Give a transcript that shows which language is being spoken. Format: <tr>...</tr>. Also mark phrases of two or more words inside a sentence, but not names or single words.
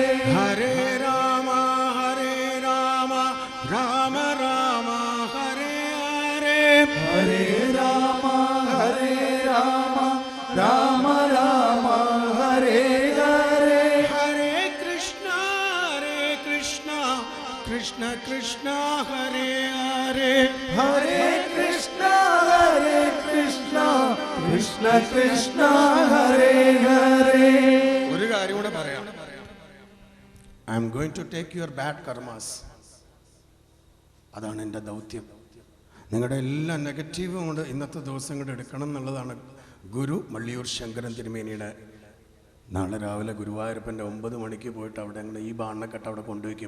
<sa>ഹരേ രാമ രാമ രാമ ഹരേ ഹരേ, ഹരേ രാമ രാമ രാമ ഹരേ ഹരേ. ഹരേ കൃഷ്ണ കൃഷ്ണ കൃഷ്ണ ഹരേ ഹരേ, ഹരേ കൃഷ്ണ കൃഷ്ണ കൃഷ്ണ ഹരേ ഹരേ.</sa> <ml>ഒരു കാര്യം കൂടെ പറയാം.</ml> <en>I am going to take your bad karmas.</en> <ml>അതാണ് എൻ്റെ ദൗത്യം. നിങ്ങളുടെ എല്ലാ നെഗറ്റീവും കൊണ്ട് ഇന്നത്തെ ദിവസം കൂടെ എടുക്കണം എന്നുള്ളതാണ് ഗുരു മള്ളിയൂർ ശങ്കരൻ തിരുമേനിയുടെ. നാളെ രാവിലെ ഗുരുവായൂരപ്പൻ്റെ 9 മണിക്ക് പോയിട്ട് അവിടെ അങ്ങനെ ഈ ബാണ്ണക്കെട്ട് അവിടെ കൊണ്ടുവയ്ക്കും.</ml>